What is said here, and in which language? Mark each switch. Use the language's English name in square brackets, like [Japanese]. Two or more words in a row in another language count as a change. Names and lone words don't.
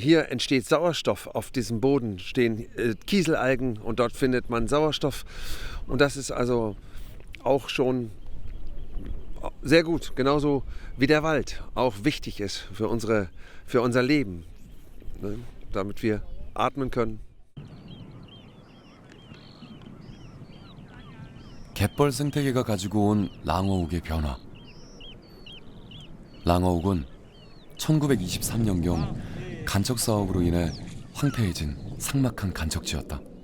[German] Hier entsteht Sauerstoff. Auf diesem Boden stehen Kieselalgen und dort findet man Sauerstoff. Und das ist also auch schon sehr gut, genauso wie der Wald auch wichtig ist für unser Leben, ne? Damit wir atmen können. [Korean] 갯벌 생태계가 가지고 온 랑어욱의 변화. 랑어욱은 1923년경 간척 사업으로 인해 황폐해진 삭막한 간척지였다.